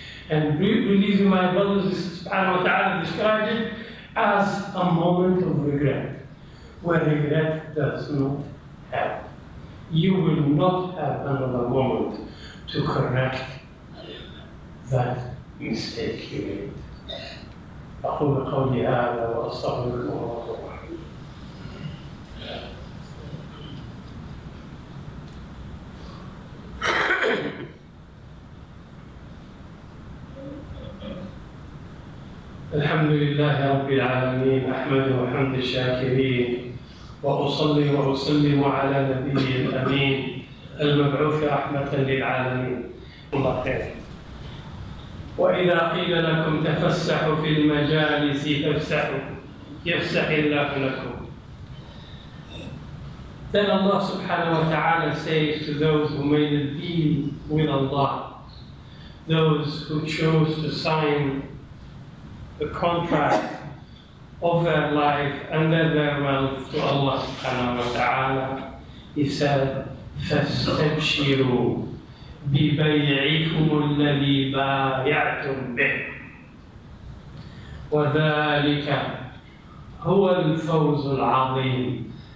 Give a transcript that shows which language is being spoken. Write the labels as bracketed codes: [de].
[en] And believe me, my brothers, subhanahu wa ta'ala described it as a moment of regret, where regret does not happen. You will not have another moment to correct that mistake you made. [ar] أقول قولي هذا وأستغفر الله الرحيم. الحمد لله رب العالمين، أحمده حمد الشاكرين، وأصلي وأسلم على نبيه الأمين المبعوث رحمة للعالمين. الله خير. وإذا قيل لكم تفسحوا في المجالس فافسحوا يفسح الله لكم. [en] Then Allah subhanahu wa ta'ala says to those who made a deal with Allah, those who chose to sign the contract of their life and their wealth to Allah subhanahu wa ta'ala, He said, [ar] فَاسْتَبْشِرُوا بِبَيْعِكُمُ الَّذِي بَايَعْتُمْ بِهِ وَذَلِكَ هُوَ الْفَوْزُ الْعَظِيمُ.